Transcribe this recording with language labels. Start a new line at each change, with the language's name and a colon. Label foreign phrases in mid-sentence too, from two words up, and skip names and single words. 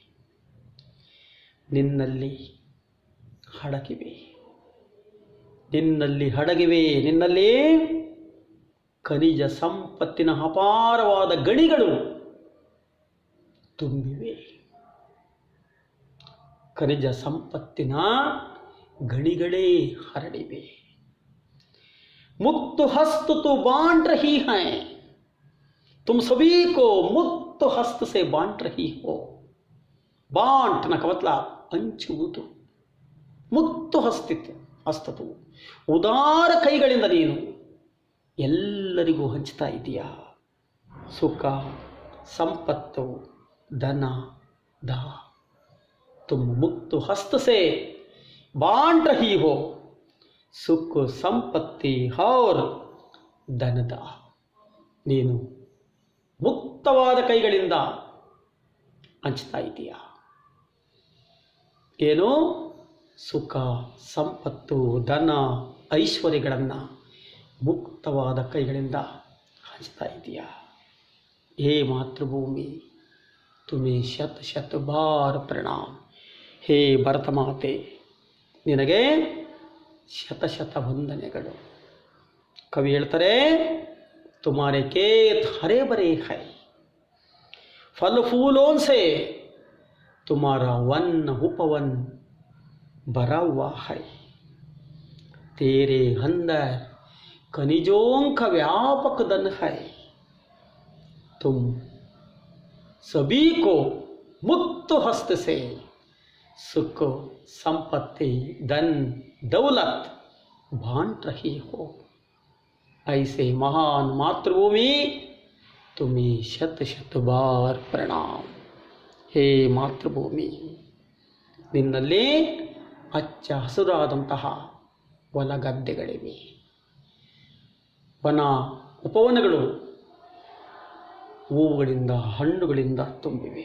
Kannada: ನಿನ್ನಲ್ಲಿ ಹಡಗಿವೆ, ನಿನ್ನಲ್ಲಿ ಖನಿಜ ಸಂಪತ್ತಿನ ಅಪಾರವಾದ ಗಣಿಗಳು ತುಂಬಿವೆ. ಖನಿಜ ಸಂಪತ್ತಿನ ಗಣಿಗಳೇ ಹರಡಿವೆ.
Hindi: मुक्त हस्त तो बांट रही हैं, तुम सभी को मुक्त हस्त से बांट रही हो. बांटने का मतलब ಹಂಚುವುದು. मुक्त हस्त तू
Kannada: ಉದಾರ ಕೈಗಳಿಂದ ನೀನು ಎಲ್ಲರಿಗೂ ಹಂಚ್ತಾ ಇದೀಯಾ. ಸುಖ ಸಂಪತ್ತು ಧನ ದ
Hindi: तुम मुक्त हस्त से बांट रही हो.
Kannada: ಸುಖ ಸಂಪತ್ತಿ और ಧನದ ನೀನು ಮುಕ್ತವಾದ ಕೈಗಳಿಂದ ಹಂಚ್ತಾ ಇದೀಯಾ. ಏನು ಸುಖ ಸಂಪತ್ತು ಧನ ಐಶ್ವರ್ಯಗಳನ್ನು ಮುಕ್ತವಾದ ಕೈಗಳಿಂದ ಹಂಚ್ತಾ ಇದೀಯಾ.
Hindi: हे मातृभूमि, तुम्हें शत शत बार प्रणाम.
Kannada: ಹೇ ಭರತ ಮಾತೆ, ನಿನಗೆ ಶತಶತ ವಂದನೆಗಳು. ಕವಿ ಹೇಳ್ತಾರೆ,
Hindi: ತುಮಾರೆ खेत हरे भरे है, फल फूलों से तुम्हारा वन उपवन भरा हुआ है. तेरे अंदर खनिजों का व्यापक धन है. तुम सभी को मुक्त हस्त से सुख संपत्ति धन दौलत बांट रही हो. ऐसे महान मातृभूमि तुम्हें शत शत बार प्रणाम.
Kannada: ಹೇ ಮಾತೃಭೂಮಿ, ನಿನ್ನಲ್ಲಿ ಹಚ್ಚ ಹಸುರಾದಂತಹ ಹೊಲಗದ್ದೆಗಳಿವೆ, ವನ ಉಪವನಗಳು ಹೂವುಗಳಿಂದ ಹಣ್ಣುಗಳಿಂದ ತುಂಬಿವೆ.